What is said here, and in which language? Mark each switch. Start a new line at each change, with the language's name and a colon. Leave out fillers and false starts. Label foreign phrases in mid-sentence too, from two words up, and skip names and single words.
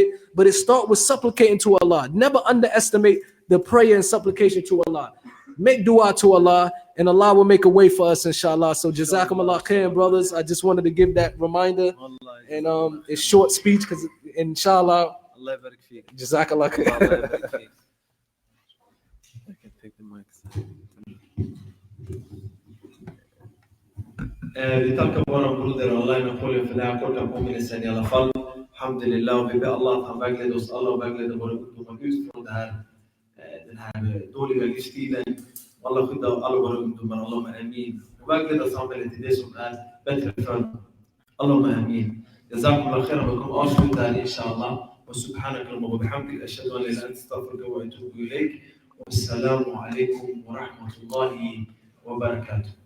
English: But it starts with supplicating to Allah. Never underestimate the prayer and supplication to Allah. Make dua to Allah and Allah will make a way for us, inshallah. So
Arabic: جزاكم الله خير,
English: brothers. I just wanted to give that reminder. And it's short speech because inshallah.
Arabic: الله بارك فيك. جزاك الله خير.
English: I can take the mic.
Swedish: Vi tackar våra broder Allah Napoleon för den här korta påminnelsen i alla fall. Alhamdulillah, vi ber Allah att han vägleder oss alla och vägleder våra ungdomar ut från den här dåliga livsstilen. Allah skyddar alla våra ungdomar,
Arabic: اللهم آمين.
Swedish: Och vägleder samhället till det som är bättre för dem.
Arabic: اللهم آمين. جزاكم الله خيرا,
Swedish: vi kommer avsluta här inshallah.
Arabic: Och سبحانك اللهم وبحمدك أشهد أن لا إله إلا أنت أستغفرك وأتوب إليك. والسلام عليكم ورحمة الله وبركاته.